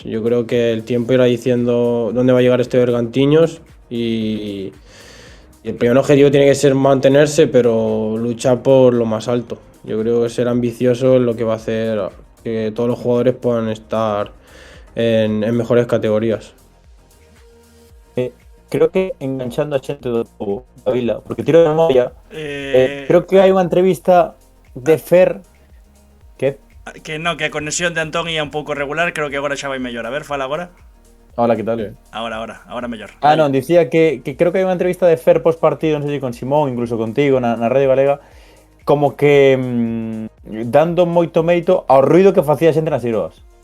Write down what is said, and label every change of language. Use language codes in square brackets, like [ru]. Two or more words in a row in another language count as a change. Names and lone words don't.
[es] Yo creo que el tiempo irá diciendo dónde va a llegar este Bergantiños, y el primer objetivo tiene que ser mantenerse, pero luchar por lo más alto. Yo creo que ser ambicioso es lo que va a hacer que todos los jugadores puedan estar en mejores categorías. [gl] Creo que enganchando a xente do Vila, porque tiro de memoria, creo que hai unha entrevista de Fer que a conexión de Antón ia un pouco regular, creo que agora xa vai mellor. A ver, fala agora. Hola, que tal? Ahora mellor. Non, dicía que creo que hai unha entrevista de Fer post partido, non sei se con Simón, incluso contigo na Radio Galega, como que dando moito mérito ao ruido que facía a xente nas Eiroas.